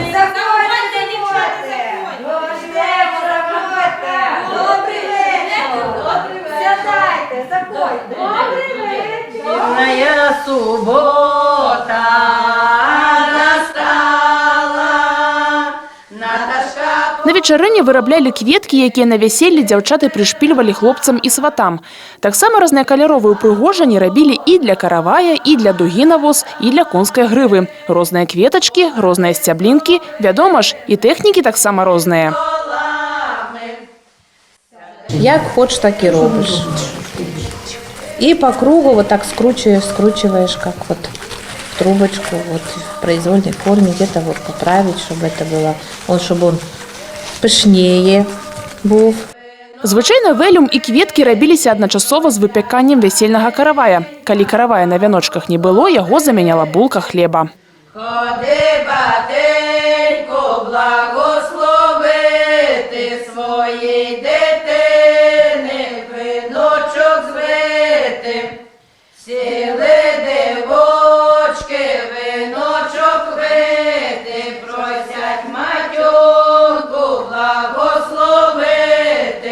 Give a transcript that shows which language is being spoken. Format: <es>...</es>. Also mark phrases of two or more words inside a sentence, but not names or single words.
<uk>Заходьте, дівчата, Добрий вечір. Сядайте, заходьте. Добрий вечір. Моя субота настала.</uk> <be>На вечарыне выраблялі кветкі, якія на вяселле дзяўчаты прышпільвалі хлопцам і сватам. Таксама рознакаляровыя упрыгожанні рабілі і для каравая, і для дугі на воз, і для конскай грывы. Розныя кветачкі, розныя сцяблінкі, вядома ж, і тэхнікі таксама розныя.</be> <ru>Як хочешь, так и робишь. И по кругу вот так скручиваешь, как вот в трубочку, вот в произвольной форме, где-то вот поправить, чтобы это было, чтобы он пышнее был.</ru> <be>Звычайна вэлюм і кветкі рабіліся адначасова з выпяканнем вясельнага каравая. Калі каравая на вяночках не было, яго замяняла булка хлеба.</be> <uk>Ходи, батенько, благословити своїй дитини, віночок звити. Сіли дівочки, віночок вити, просять матюнку благословити.</uk>